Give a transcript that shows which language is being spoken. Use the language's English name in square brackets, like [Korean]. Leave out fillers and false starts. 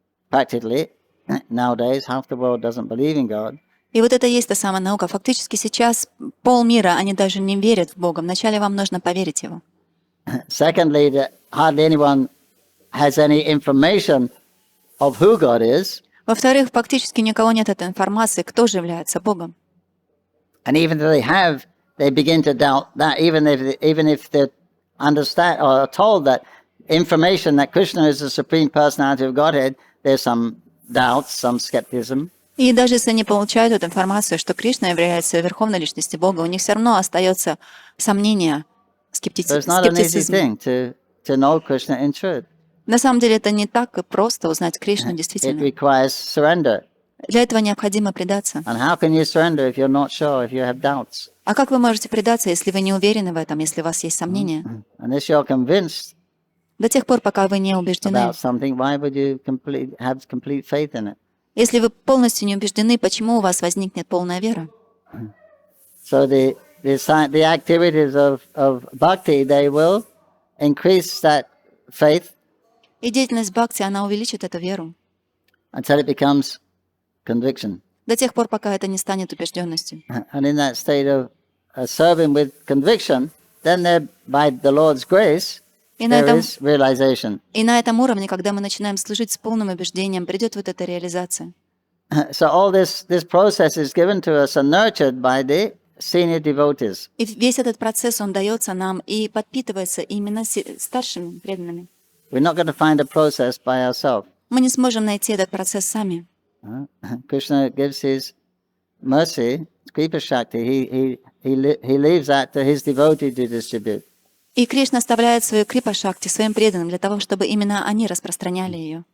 [English] Practically, nowadays, half the world doesn't believe in God. [Russian] И вот это и есть та самая наука. Фактически сейчас полмира, они даже не верят в Бога. Вначале вам нужно поверить в Его. [English] Secondly, that hardly anyone has any information of who God is. [Russian] Во-вторых, фактически ни у кого нет этой информации, кто же является Богом. [English] And even if they have, they begin to doubt that, even if they understand or are told that information that Krishna is the Supreme Personality of Godhead, there's some doubts, some skepticism. [Russian] И даже если они получают эту информацию, что Кришна является верховной личностью Бога, у них все равно остается сомнение, [English] So it's not an easy [Russian] скептицизм. [English] thing to know Krishna in truth. [Russian] На самом деле это не так и просто узнать Кришну [English] It [Russian] действительно. [English] requires surrender. [Russian] Для этого необходимо предаться. [English] And how can you surrender if you're not sure, if you have doubts? [Russian] А как вы можете предаться, если вы не уверены в этом, если у вас есть сомнения? [English] Unless you're convinced [Russian] До тех пор, пока вы не убеждены. [English] about something, why would you have complete faith in it? [Russian] Если вы полностью не убеждены, почему у вас возникнет полная вера? [English] So the activities of bhakti, they will increase that faith [Russian] И деятельность бхакти, она увеличит эту веру [English] until it becomes conviction. [Russian] до тех пор, пока это не станет убежденностью. [English] And in that state of serving with conviction, then there, by the Lord's grace, there is realization. [Russian] И на этом уровне, когда мы начинаем служить с полным убеждением, придет вот эта реализация. [English] So all this process is given to us and nurtured by the senior devotees. [Russian] И весь этот процесс, он дается нам и подпитывается именно старшими преданными. [English] We're not going to find a process by ourselves. [Russian] Мы не сможем найти этот процесс сами. [English] Krishna gives his mercy, Kripa Shakti, he leaves that to his devotee to distribute. [Russian] И Кришна оставляет свою крипа-шакти своим преданным для того, чтобы именно они распространяли ее.